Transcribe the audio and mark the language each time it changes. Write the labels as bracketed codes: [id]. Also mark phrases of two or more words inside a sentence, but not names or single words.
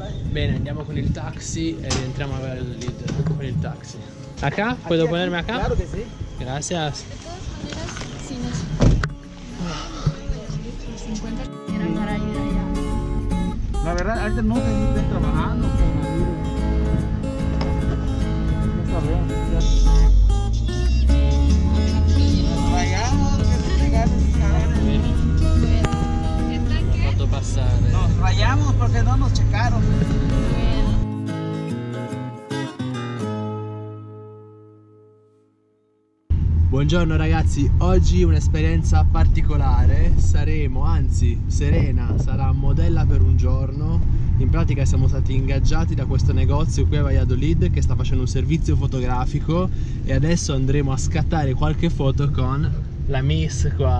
[it] Bene, andiamo con il taxi e rientriamo a Valladolid con il taxi. [es] Acá? ¿Puedo ponerme acá? Claro que sí. Gracias. De todas maneras, si nos... 50 era para ir allá. La verdad, ahorita no sé si estén trabajando con no sabemos. Rayamos, que se [it] Ho fatto passare. [es] Nos rayamos porque no nos checaron. [it] Buongiorno ragazzi, oggi un'esperienza particolare, anzi Serena sarà modella per un giorno. In pratica siamo stati ingaggiati da questo negozio qui a Valladolid che sta facendo un servizio fotografico e adesso andremo a scattare qualche foto con la Miss qua.